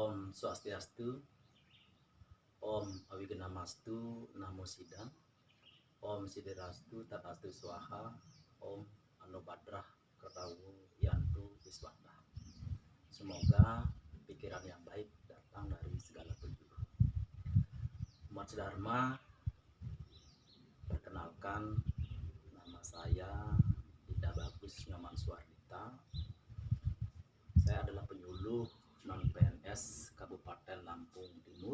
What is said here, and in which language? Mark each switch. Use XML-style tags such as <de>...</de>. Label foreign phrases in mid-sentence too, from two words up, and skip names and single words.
<sa>Swastiastu, Om Awigenamastu, Namo Sidang, Om Siderastu, Tatastu Swaha, Om Anubadrah Kertawu Yantu Wiswanda.</sa> <id>Semoga pikiran yang baik datang dari segala penjuru. Umat Dharma, perkenalkan, nama saya Ida Bagus Nyoman Suardita. Saya adalah penyuluh non PNS Kabupaten Lampung Timur.</id>